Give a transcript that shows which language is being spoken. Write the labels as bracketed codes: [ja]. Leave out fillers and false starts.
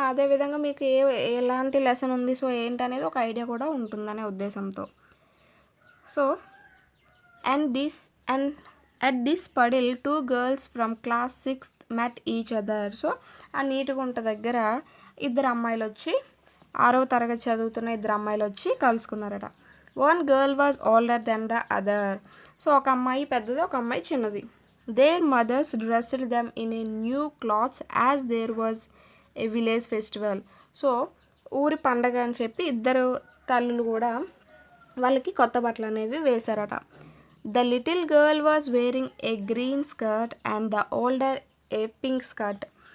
[te] అదేవిధంగా మీకు ఎలాంటి లెసన్ ఉంది, సో ఏంటనేది ఒక ఐడియా కూడా ఉంటుందనే ఉద్దేశంతో. [en] So and at this puddle 2 girls from class 6th met each other. [te] So ఆ నీటి గుంట దగ్గర ఇద్దరు అమ్మాయిలు వచ్చి 6వ తరగతి చదువుతున్న ఇద్దరు అమ్మాయిలు వచ్చి కలుసుకున్నారట. [en] 1 girl was older than the other. [te] So ఒక అమ్మాయి పెద్దది, ఒక అమ్మాయి చిన్నది. [en] Their mothers dressed them in a new clothes as there was a village festival. [te] So ఊరి పండగ అని చెప్పి ఇద్దరు తల్లులు కూడా వాళ్ళకి కొత్త బట్టలు అనేవి వేశారట. [en] The little girl was wearing a green skirt and the older a pink skirt.